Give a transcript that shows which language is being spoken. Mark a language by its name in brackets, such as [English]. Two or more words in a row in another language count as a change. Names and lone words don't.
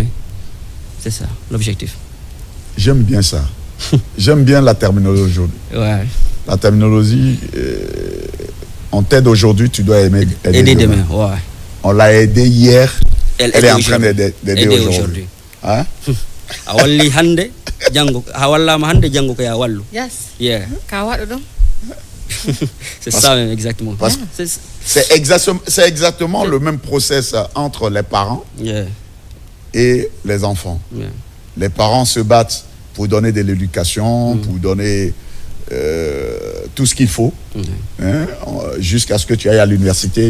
[French] C'est ça l'objectif. J'aime bien ça. J'aime bien la terminologie aujourd'hui. Ouais. La terminologie, on t'aide aujourd'hui, tu dois aider demain. Ouais. On l'a aidé hier, elle est en train d'aider aujourd'hui. Hein? [Fula] Awalli hande jango hawallama hande jango ko ya wallu. [English] Yes. Yeah. [Fula] Ka wadu dum. [French] C'est ça même exactement. C'est exactement le même process entre les parents et les enfants. [English] Yeah. [French] Les parents se battent pour donner de l'éducation, pour donner tout ce qu'il faut, hein, jusqu'à ce que tu ailles à l'université.